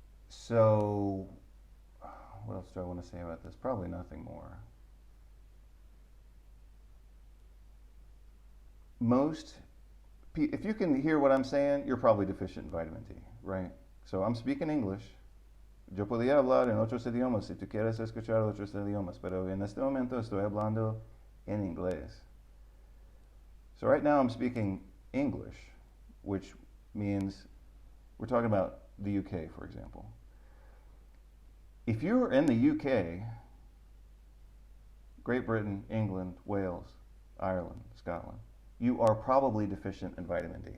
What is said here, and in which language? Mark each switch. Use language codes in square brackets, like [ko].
[en] So, what else do I want to say about this? Probably nothing more. If you can hear what I'm saying, you're probably deficient in vitamin D, right? So I'm speaking English. [es] Yo podía hablar en otros idiomas si tú quieres escuchar otros idiomas, pero en este momento estoy hablando en inglés. [en] So right now I'm speaking English, which means we're talking about the UK, for example. If you're in the UK, Great Britain, England, Wales, Ireland, Scotland, you are probably deficient in vitamin D.